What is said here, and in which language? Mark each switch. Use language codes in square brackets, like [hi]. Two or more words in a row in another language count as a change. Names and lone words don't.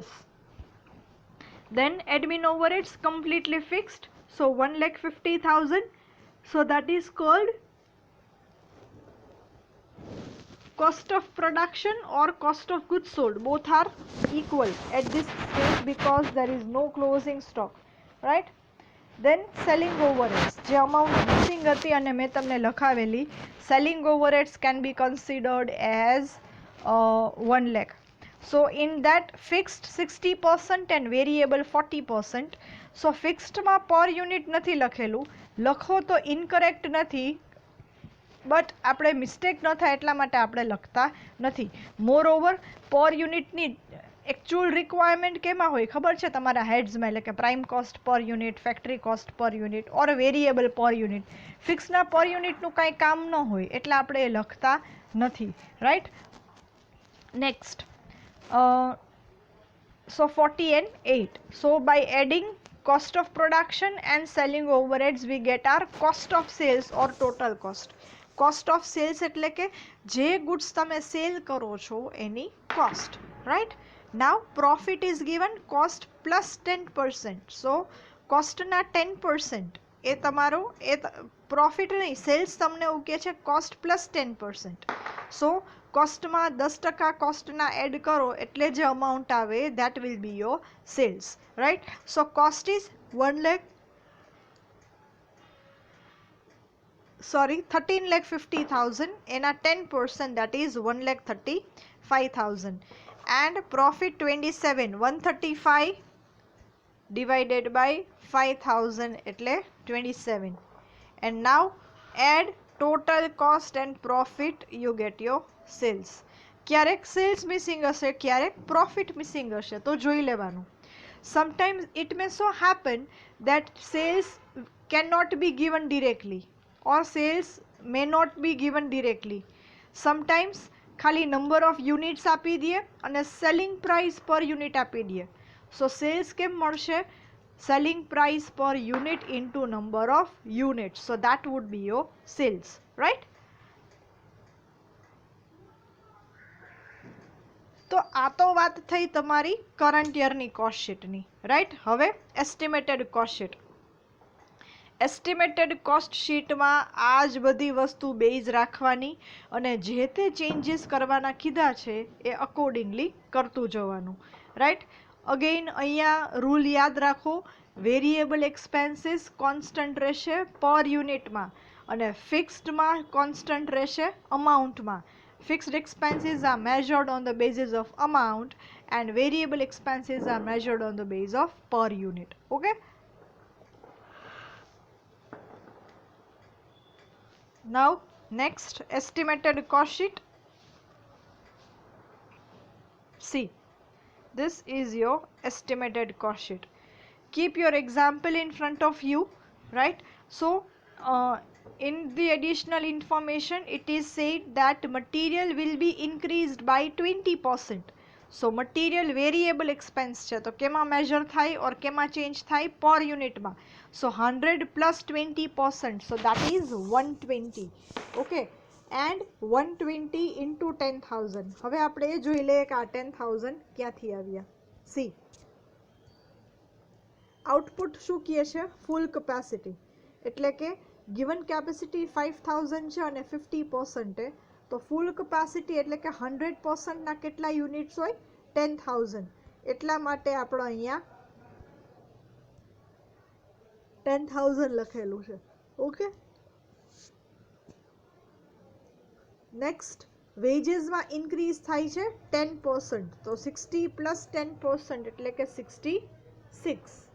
[en] Then admin overheads completely fixed, so 1,50,000, so that is called cost of production or cost of goods sold. Both are equal at this stage because there is no closing stock, right? Then selling overheads, [gu] જે [en] amount missing [gu] હતી અને મેં તમને લખાવેલી, [en] selling overheads can be considered as 1 lakh. So in that fixed 60% and variable 40%. So fixed [gu] માં [en] per unit [gu] નથી લખેલું, લખો તો incorrect નથી, બટ આપણે મિસ્ટેક ન થાય એટલા માટે આપણે લખતા નથી. [en] more over per unit actual requirement [gu] કેમાં હોય ખબર છે તમારા [en] હેડ્સમાં, [gu] એટલે કે [en] prime cost per unit, factory cost per unit or variable per unit. fix per unit [gu] કાંઈ કામ ન હોય એટલે આપણે એ લખતા નથી, રાઈટ. નેક્સ્ટ, [en] so 40 and 8. So by adding cost of production and selling overheads we get our cost of sales or total cost. Cost of sales [gu] એટલે કે જે goods તમે સેલ કરો છો એની [en] cost, right. Now profit is given cost plus 10%. So cost [gu] ના 10% એ તમારો profit નહીં, sales તમને એવું કહે છે [en] cost plus 10%. [gu] So કોસ્ટમાં 10% કોસ્ટના એડ કરો એટલે જે અમાઉન્ટ આવે [en] that will be your sales, right. So cost is 13,50,000 એના 10% that is 1,35,000 and profit 135 divided by 5,000 એટલે 27 and now add total cost and profit, you get your sales. [gu] ક્યારેક સેલ્સ મિસિંગ હશે, ક્યારેક પ્રોફિટ મિસિંગ હશે, તો જોઈ લેવાનું. [en] sometimes it may so happen that sales cannot be given directly or sales may not be given directly. [gu] Sometimes ખાલી [en] number of units [gu] આપી દે અને [en] selling price per unit [gu] આપી દે. [en] so sales [gu] કેમ મળશે? [en] selling price per unit into number of units, so that would be your sales, right. [gu] તો આ તો વાત થઈ તમારી [en] current year cost sheet, [gu] રાઈટ. [en] હવે estimated cost sheet. estimated cost sheet [gu] આ જ બધી વસ્તુ બેઝ રાખવાની અને જે તે ચેન્જીસ કરવાના કીધા છે એ અકોર્ડિંગલી કરતું જવાનું, રાઈટ. અગેઇન અહીંયા રૂલ યાદ રાખો, [en] variable expenses constant [gu] રહેશે [en] per unit [gu] અને [en] fixed constant [gu] રહેશે અમાઉન્ટમાં. [en] Fixed expenses are measured on the basis of amount and variable expenses are measured on the basis of per unit. Okay. Now next, estimated cost sheet. See, this is your estimated cost sheet. Keep your example in front of you, right. So in the additional information it is said that material will be increased by 20%. So material variable expense [gu] છે તો કેમાં measure થાય or કેમાં change થાય? [en] per unit [gu] માં. [en] So 100 plus 20%, so that is 120. Okay, and 120 into 10,000. [gu] હવે આપણે એ જોઈ લઈએ કે આ 10,000 ક્યાંથી આવ્યા. See, આઉટપુટ શું કહે છે? [en] full capacity, [gu] એટલે કે [en] given capacity [gu] 5,000 છે અને 50% છે તો [en] full capacity [gu] એટલે કે 100% ના કેટલા યુનિટ્સ હોય? 10,000. એટલા માટે આપણો અહીંયા 10,000 લખેલું છે. ઓકે. નેક્સ્ટ, વેજીસમાં ઇન્ક્રીઝ થાય છે 10%, તો 60 પ્લસ 10% એટલે કે 66.